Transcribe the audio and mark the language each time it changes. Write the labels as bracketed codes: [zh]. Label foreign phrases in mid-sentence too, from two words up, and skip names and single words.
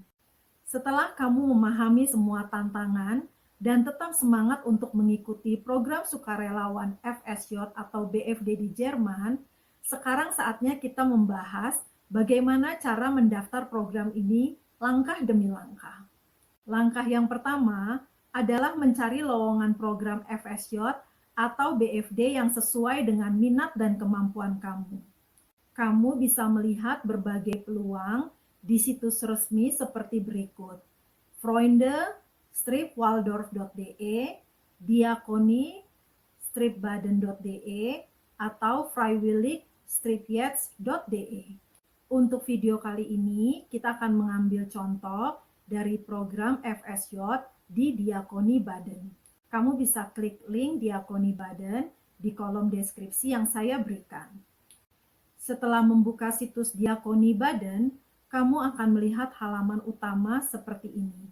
[id] Setelah kamu memahami semua tantangan dan tetap semangat untuk mengikuti program sukarelawan FSJ atau BFD di Jerman, sekarang saatnya kita membahas bagaimana cara mendaftar program ini langkah demi langkah. Langkah yang pertama adalah mencari lowongan program FSJ atau BFD yang sesuai dengan minat dan kemampuan kamu. Kamu bisa melihat berbagai peluang di situs resmi seperti berikut: Freunde-Waldorf.de, Diakoni-Baden.de, atau Freiwillig-Jetzt.de. Untuk video kali ini, kita akan mengambil contoh dari program FSJ di Diakoni Baden. Kamu bisa klik link Diakoni Baden di kolom deskripsi yang saya berikan. Setelah membuka situs Diakoni Baden, kamu akan melihat halaman utama seperti ini.